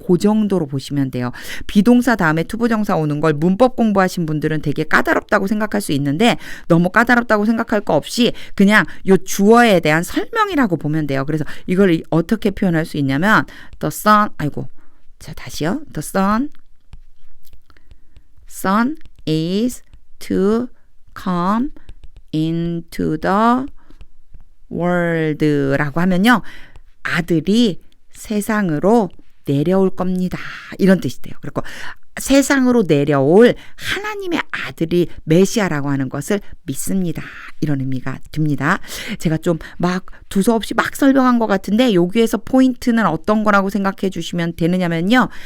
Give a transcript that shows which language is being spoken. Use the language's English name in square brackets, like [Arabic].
[Korean] 그 정도로 보시면 돼요. 비동사 다음에 투부정사 오는 걸 문법 공부하신 분들은 되게 까다롭다고 생각할 수 있는데 너무 까다롭다고 생각할 거 없이 그냥 요 주어에 대한 설명이라고 보면 돼요. 그래서 이걸 어떻게 표현할 수 있냐면 the son, 자 다시요. [English] The son is to come into the [Korean] world라고 하면요. 아들이 세상으로 내려올 겁니다. 이런 뜻이 돼요. 그리고 세상으로 내려올 하나님의 아들이 메시아라고 하는 것을 믿습니다. 이런 의미가 듭니다. 제가 좀 막 두서없이 막 설명한 것 같은데 여기에서 포인트는 어떤 거라고 생각해 주시면 되느냐면요.